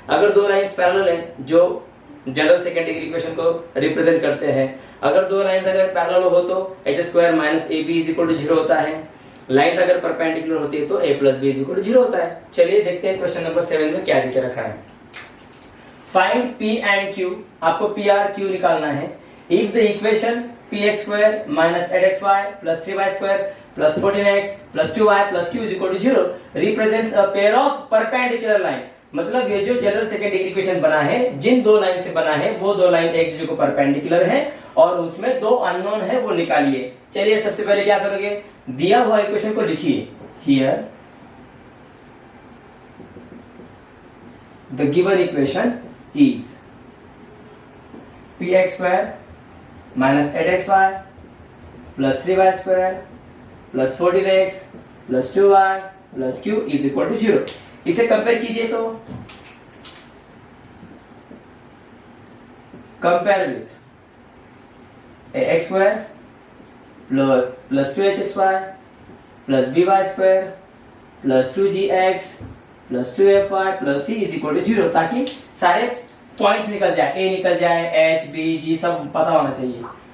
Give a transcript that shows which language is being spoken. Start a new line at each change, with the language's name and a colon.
Hindi: अगर दो lines parallel हैं जो जनरल सेकेंड डिग्री इक्वेशन को रिप्रेजेंट करते हैं, अगर दो लाइंस अगर पैरेलल हो तो h² - ab = 0 होता है। लाइंस अगर परपेंडिकुलर होती है तो a + b = 0 होता है। चलिए देखते हैं क्वेश्चन नंबर 7 में क्या दिखे रखा है।
English: find p and q,
Hindi: आपको p और q निकालना है।
English: If the equation px² - 8xy + 3y² + 14x + 2y + q = 0 represents a pair of perpendicular line।
Hindi: मतलब ये जो जनरल सेकेंड डिग्री इक्वेशन बना है, जिन दो लाइन से बना है, वो दो लाइन एक दूसरे को परपेंडिकुलर है, और उसमें दो अननोन है, वो निकालिए। चलिए सबसे पहले क्या करोगे, दिया हुआ इक्वेशन को लिखिए।
English: Here the given equation is px² - 8xy + 3y² + 14x + 2y + q = 0।
Hindi: इसे कंपेयर कीजिए, तो compare with ax² + 2hxy + by² + 2gx + 2fy + c = 0, ताकि सारे पॉइंट्स निकल जाए, a निकल जाए, h b g सब पता होना चाहिए।